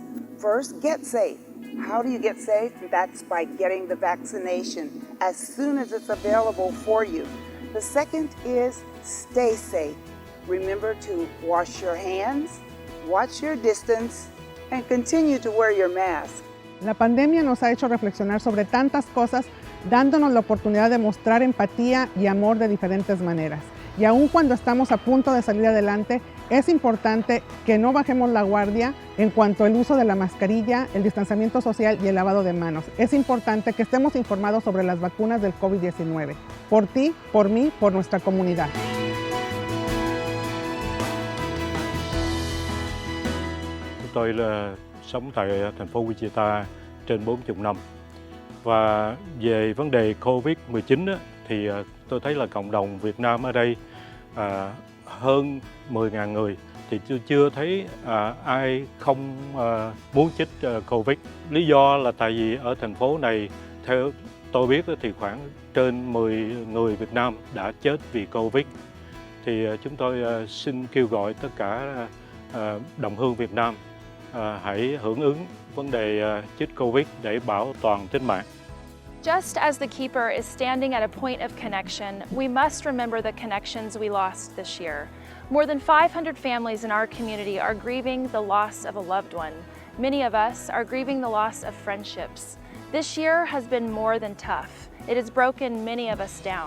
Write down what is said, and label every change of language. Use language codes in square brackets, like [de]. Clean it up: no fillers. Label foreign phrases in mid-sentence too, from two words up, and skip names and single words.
[en] First, get safe. How do you get safe? That's by getting the vaccination as soon as it's available for you. The second is stay safe. Remember to wash your hands, watch your distance, and continue to wear your mask. [es] La pandemia nos ha hecho reflexionar sobre tantas cosas, dándonos la oportunidad de mostrar empatía y amor de diferentes maneras. Y aun cuando estamos a punto de salir adelante, es importante que no bajemos la guardia en cuanto al uso de la mascarilla, el distanciamiento social y el lavado de manos. Es importante que estemos informados sobre las vacunas del COVID-19. Por ti, por mí, por nuestra comunidad. [vi] Tôi là sống tại thành phố Wichita trên 40 năm. Và về vấn đề COVID-19 thì tôi thấy là cộng đồng Việt Nam ở đây hơn 10.000 người thì chưa thấy ai không muốn chích Covid. Lý do là tại vì ở thành phố này theo tôi biết thì khoảng trên 10 người Việt Nam đã chết vì Covid. Thì chúng tôi xin kêu gọi tất cả đồng hương Việt Nam hãy hưởng ứng vấn đề chích Covid để bảo toàn tính mạng. [en] Just as the keeper is standing at a point of connection, we must remember the connections we lost this year. More than 500 families in our community are grieving the loss of a loved one. Many of us are grieving the loss of friendships. This year has been more than tough. It has broken many of us down.